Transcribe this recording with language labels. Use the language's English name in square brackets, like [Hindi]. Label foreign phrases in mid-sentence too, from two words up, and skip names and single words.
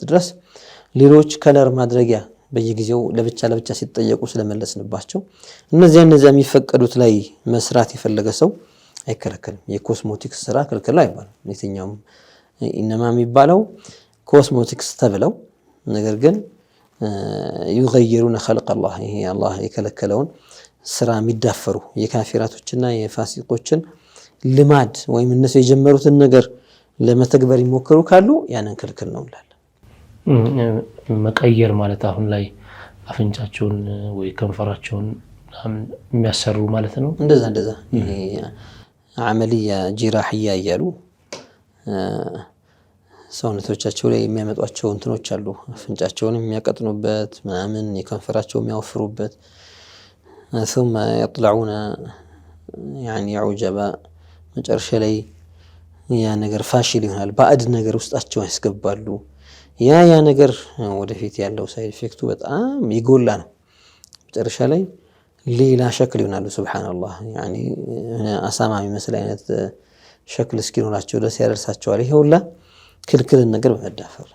[Amharic] ድረስ ሌሎች ከለር ማድረጊያ በየጊዜው ለብቻ ሲጠየቁ ስለመለስንባቸው እነዚያ የሚፈቀዱት ላይ መስራት የፈለገ ሰው አይከለከልም። የኮስሞቲክስ ስራ ክልክል አይባልም። የትኛውም ኢነማ የሚባለው ኮስሞቲክስ ተብለው ነገር ግን [Arabic] يغيرون خلق الله [Amharic] ይሄ አላህ የከለከለውን ስራ የሚዳፈሩ የካፊራቶችና የፋሲቆችን ልማድ ወይም እነሱ የጀመሩትን ነገር ለመተግበር ይሞክሩ ካሉ ያንን ክልክል ነው እንላለን። መቀየር ማለት አሁን ላይ አፍንጫቸውን ወይ ከንፈራቸውን የሚያሰሩ ማለት ነው። እንደዛ ይሄ [Arabic] عملية جراحية [Amharic] እያሉ ሰውነቶቻቸው ላይ የሚያመጧቸው እንትኖች አሉ። አፍንጫቸውን የሚያቀጥኑበት ምናምን የከንፈራቸው የሚያወፍሩበት [Arabic] ثم يطلعون يعني عجبا [Amharic] መጨረሻ ላይ ያ ነገር ፋሽል ይሆናል። ባዕድ ነገር ውስጣቸው ያስገባሉ። ያ ነገር ወደፊት ያለው [English] side effect [Amharic] በጣም ይጎላ ነው። መጨረሻ ላይ ሌላ ሸክል ይሆናሉ። ሱብሃንአላህ يعني አሳማ የሚመስል አይነት ሸክል እስኪኖራቸው ድረስ ያደርሳቸዋል። ይሄ ሁላ ክልክልን ነገር በመዳፈር